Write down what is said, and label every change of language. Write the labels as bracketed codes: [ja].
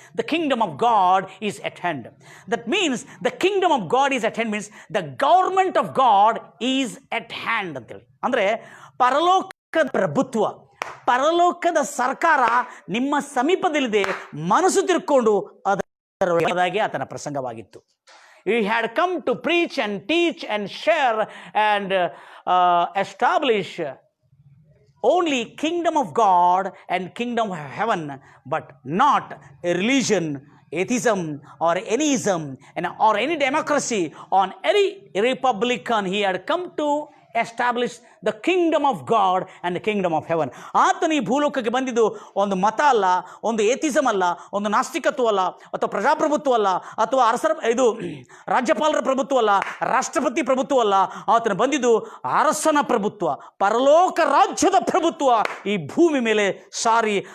[en] The kingdom of God is at hand. That means the kingdom of God is at hand means the government of God is at hand ಅಂತೇಳಿ. [kn] ಅಂದರೆ ಪರಲೋಕದ ಪ್ರಭುತ್ವ, ಪರಲೋಕದ ಸರ್ಕಾರ ನಿಮ್ಮ ಸಮೀಪದಲ್ಲಿದೆ. ಮನಸ್ಸು ತಿರ್ಕೊಂಡು ಅದರೊಳಗೆ ಆತನ ಪ್ರಸಂಗವಾಗಿತ್ತು. [en] He had come to preach and teach and share and establish only kingdom of God and kingdom of heaven, but not a religion, atheism or anyism or any democracy or any republican. He had come to establish the kingdom of God and the kingdom of heaven. [kn] ಆತನು ಈ ಭೂಲೋಕಕ್ಕೆ ಬಂದಿದ್ದು ಒಂದು ಮತ ಅಲ್ಲ, ಒಂದು ಏತಿಸಮ್ ಅಲ್ಲ, ಒಂದು ನಾಸ್ತಿಕತ್ವ ಅಲ್ಲ, ಅಥವಾ ಪ್ರಜಾಪ್ರಭುತ್ವ ಅಲ್ಲ, ಅಥವಾ ರಾಜ್ಯಪಾಲರ ಪ್ರಭುತ್ವ ಅಲ್ಲ, ರಾಷ್ಟ್ರಪತಿ ಪ್ರಭುತ್ವ ಅಲ್ಲ. ಆತನು ಬಂದಿದ್ದು ಅರಸನ ಪ್ರಭುತ್ವ, ಪರಲೋಕ ರಾಜ್ಯದ ಪ್ರಭುತ್ವ ಈ ಭೂಮಿ ಮೇಲೆ ಸಾರಿ.